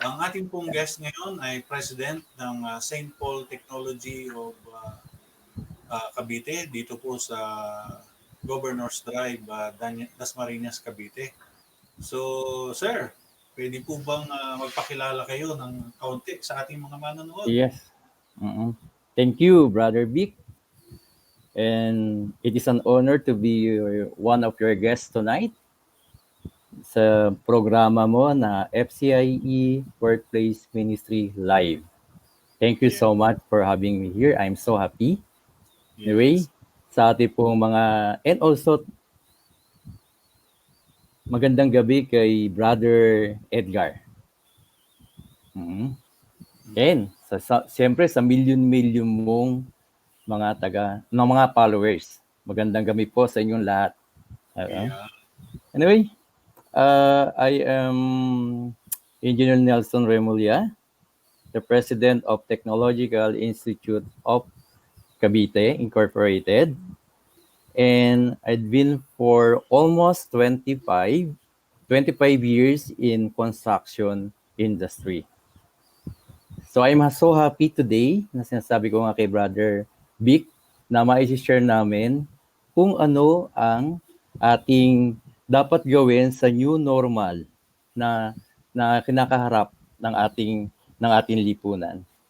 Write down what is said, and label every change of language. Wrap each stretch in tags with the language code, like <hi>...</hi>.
<tl>Ang ating pong guest ngayon ay President ng St. Paul Technology of Cavite, dito po sa Governor's Drive, Dasmariñas, Cavite. So, sir, pwede po bang magpakilala kayo ng kaunti sa ating mga manonood?</tl> <en>Yes. Thank you, Brother Vic. And it is an honor to be one of your guests tonight</en> <tl>sa programa mo na</tl> <en>FCIE Workplace Ministry Live. Thank you so much for having me here. I'm so happy.</en> <tl>Anyway, sa ating pong mga,</tl> <en>and also,</en> <tl>magandang gabi kay Brother Edgar. And, siyempre, sa million-million mong mga followers. Magandang gabi po sa inyong lahat.</tl> <en>Anyway, I am Engineer Nelson Remulla, the President of Technological Institute of Cavite Incorporated. And I've been for almost 25 years in construction industry. So I'm so happy today</en> <tl>na sinasabi ko nga kay Brother Vic na ma-share namin kung ano ang ating dapat gawin sa new normal na kinakaharap ng ating lipunan.</tl>